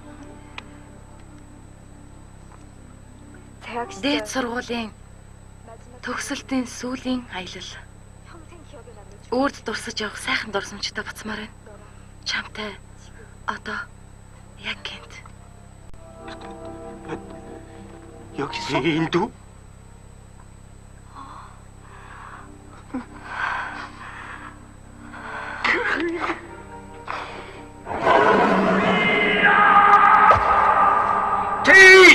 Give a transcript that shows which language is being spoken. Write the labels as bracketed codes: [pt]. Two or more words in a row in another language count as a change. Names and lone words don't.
[ko] 대학 시절 [mn] Дээд сургуулийн [ko] 마지막 [mn] Төгсөлтийн сүүлийн аялал. [ko] 평생 기억에 남는 [mn] Үрд дурсаж явах сайхан дурсамжтай буцмаар байна. Чамтай одоо яг гэнт. [ko] 여기서? 인도? 제이!